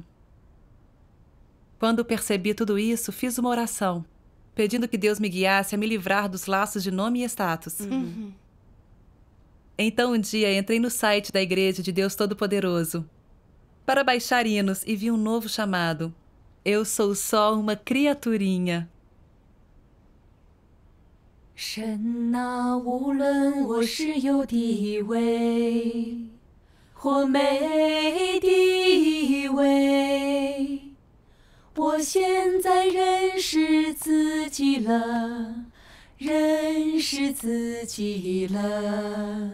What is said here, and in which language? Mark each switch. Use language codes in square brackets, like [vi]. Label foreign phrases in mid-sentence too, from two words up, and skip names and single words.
[pt] Quando percebi tudo isso, fiz uma oração, pedindo que Deus me guiasse a me livrar dos laços de nome e status. Então, um dia, entrei no site da Igreja de Deus Todo-Poderoso para baixar hinos e vi um novo chamado. Eu sou só uma criaturinha. [zh] 神啊，无论我是有地位或没地位，我现在认识自己了，认识自己了。